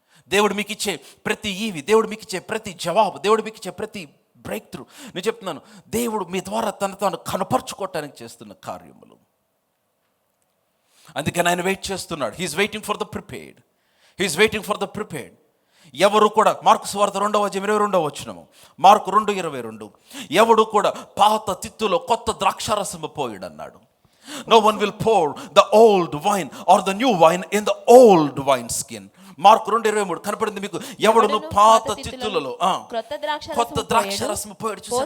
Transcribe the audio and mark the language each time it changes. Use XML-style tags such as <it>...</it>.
<te>దేవుడు మీకు ఇచ్చే ప్రతి దేవుడు మీకు ఇచ్చే ప్రతి జవాబు, దేవుడు మీకు ఇచ్చే ప్రతి బ్రేక్ త్రూ, నేను చెప్తున్నాను, దేవుడు మీ ద్వారా తాను కనపరుచుకోవటానికి చేస్తున్న కార్యములు. అందుకని ఆయన వెయిట్ చేస్తున్నాడు.</te> <en>He's waiting for the prepared. He's waiting for the prepared.</en> <te>ఎవరు కూడా, మార్కు సువార్త 2:22 మార్కు 2:22, ఎవడు కూడా పాత తిత్తులో కొత్త ద్రాక్షారసము పోయుడు అన్నాడు.</te> <en>No one will pour the old wine or the new wine in the old wine skin.</en> <te>Mark 2:23 కనపడింది మీకు. ఎవడును పాత తిత్తులలో కొత్త ద్రాక్షారసము పోయడు.</te>